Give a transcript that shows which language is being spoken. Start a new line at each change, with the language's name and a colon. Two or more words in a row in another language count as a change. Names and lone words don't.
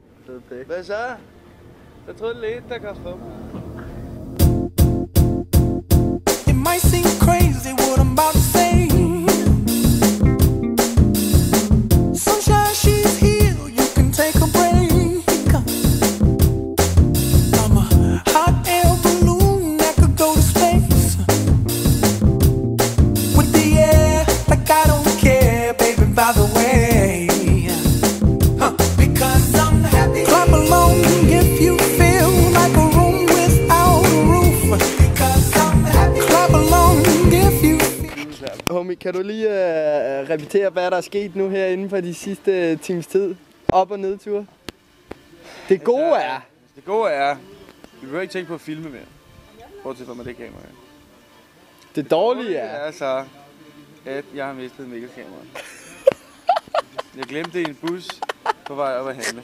Danish: fed pæk. Hvad så? Jeg troede lidt, der kom fra mig.
English: It might seem crazy what I'm about to say. Sunshine, she's here, you can take a break. I'm a hot air balloon that could go to space. With the air, like I don't care, baby, by the way. Because I'm happy. Clap along if you feel like a room without a roof. Because I'm happy. Clap along if you feel. Homie,
Danish: kan du lige repetere, hvad der er sket nu her inden for de sidste times tid? Op- og nedture. Det gode er... Det gode er... Vi behøver ikke tænke på at filme mere. Bortset fra med det kamera. Det dårlige er... er så, at jeg har mistet Mikkel-kameraet. Jeg glemte det i en bus på vej op at handle.